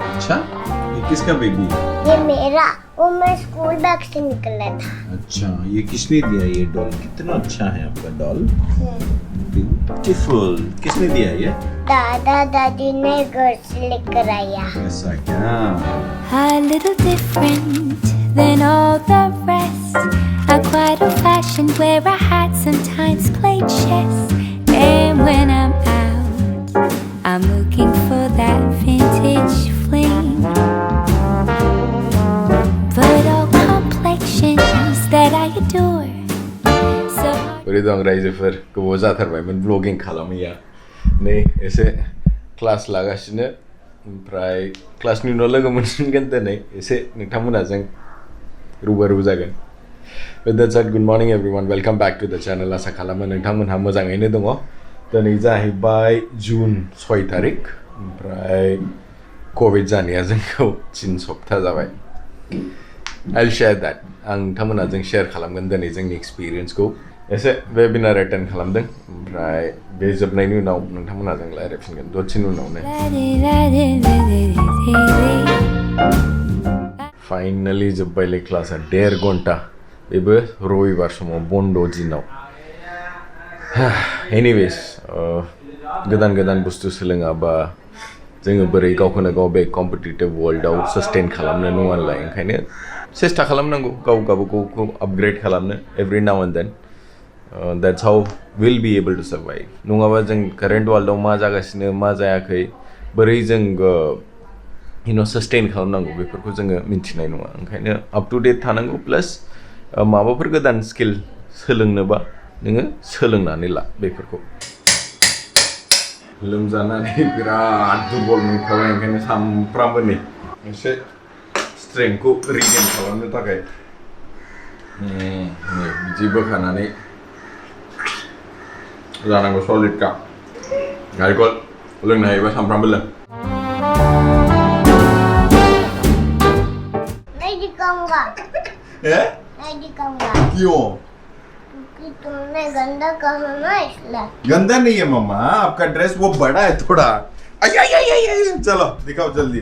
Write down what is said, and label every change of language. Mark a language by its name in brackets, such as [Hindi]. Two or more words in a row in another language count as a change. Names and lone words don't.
[Hindi] अच्छा, ये किसका बेबी? ये मेरा, वो मैं स्कूल बैग से निकला था। अच्छा, ये किसने दिया ये डॉल? कितना अच्छा है आपका डॉल। ब्यूटीफुल। किसने दिया ये? दादा दादी ने घर से लेकर आया। ऐसा क्या? [English] A little different than all the rest. I'm quite old-fashioned where I had sometimes played chess. And when I'm out, I'm looking for that vintage fling. But all complexions that I adore. So Udah Raizefar, kewajar men [Bodo] vlogging खालामैया नै एसे क्लास लागासिनो ओमफ्राय क्लासनि उनाव लोगो मोनसिगोन दिनै एसे नोंथांमोना जों रुबा जागोन। [English] With that said, good morning everyone, welcome back to the channel. [Bodo] आसा खालामो नोंथांमोनहा मोजाङैनो दङ। दिनै जाहैबाय जुन 6 तारिख ओमफ्राय कोविड जानाया जोंखौ 3 सप्ताह जाबाय। [English] I'll share that. [Bodo] आं नोंथांमोना जों शेयार खालामगोन दिनै जोंनि एक्सपीरियंसखौ। एसे [English] webinar attend [Bodo] खालामदों ओमफ्राय बे जोबनायनि उनाव नोंथांमोना जों रायज्लायफिनगोन दसेनि उनावनो। फाइनली जोब्बायलै क्लासा 1.5 घन्टा बेबो रबिबार समाव बन्द दिनाव। एनिवेज गोदान बुस्थु सोलोङाबा जोङो बोरै गावखौनो गाव बे कम्पिटिटिभ वर्ल्डआव सस्टेन खालामनो नङा नालाय ओंखायनो सेस्टा खालामनांगौ गावखौ आपग्रेड खालामनो [English] every now and then. That's how we'll be able to survive. [Bodo] नङाबा जों कारेन्ट वर्ल्डआव मा जागासिनो मा जायाखै बोरै जों सस्टेन खालामनांगौ बेफोरखौ जोङो मिन्थिनाय नङा ओंखायनो [English] up to date [Bodo] थानांगौ प्लास माबाफोर गोदान स्किल सोलोंनोबा नोङो सोलोंनानै ला बेफोरखौ। लोमजानानै बिराद दुरबल मोनखाबाय ओंखायनो सामफ्रामबो नै एसे स्ट्रेंथखौ रिगेन खालामनो थाखाय बिदि बोखानानै जानांगौ [English] solid cup [Bodo] नारिखल लोंनो हायोबा सामफ्रामबो लों। [Hindi] नहीं दिखाऊंगा। नहीं दिखाऊंगा। क्यों? क्योंकि तुमने गंदा कहा ना इसलिए। गंदा नहीं है मम्मा, आपका ड्रेस वो बड़ा है थोड़ा। चलो दिखाओ जल्दी।